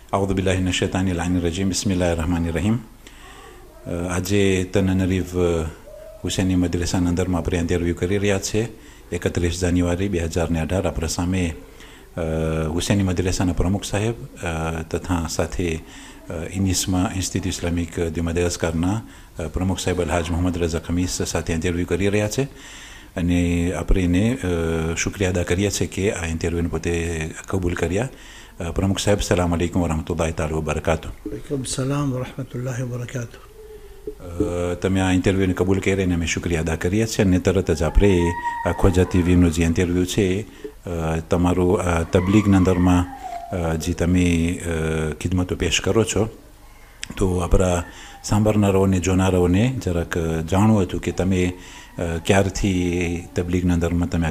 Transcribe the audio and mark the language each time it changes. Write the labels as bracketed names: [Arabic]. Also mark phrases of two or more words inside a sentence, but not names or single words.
[Arabic] أعوذ بالله من الشيطان الرجيم بسم الله الرحمن الرحيم [Gujarati] આજે તનનરીવ હુસેની મદ્રેસાના અંદરમાં આપણે ઇન્ટરવ્યૂ કરી રહ્યા છે 31 જાન્યુઆરી 2018 આપણા સામે હુસેની મદ્રેસાના પ્રમુખ સાહેબ તથા સાથે ઇનિસ્મા ઇન્સ્ટિટ્યૂટ ઇસ્લામિક દી મદાગાસ્કરના પ્રમુખ સાહેબ અલહાજ મોહમ્મદ રઝા ખમીસ સાથે ઇન્ટરવ્યૂ કરી રહ્યા છે અને આપણે એને શુક્રિયા અદા કરીએ છીએ કે આ ઇન્ટરવ્યૂને પોતે કબૂલ કર્યા પ્રમુખ સાહેબ [Arabic] سلام عليكم ورحمة الله تعالى وبركاته. وعليكم السلام ورحمة الله وبركاته. [Gujarati] તમે આ ઇન્ટરવ્યૂને કબૂલ કરીને અમે શુક્રિયા અદા કરીએ છીએ અને તરત જ આપણે આ ખોજા ટીવીનું જે ઇન્ટરવ્યૂ છે તમારું તબલીગના અંદરમાં જે તમે ખિદમતો પેશ કરો છો તો આપણા સાંભળનારાઓને જોનારાઓને જરાક જાણવું હતું કે તમે ક્યારથી તબલીગના અંદરમાં તમે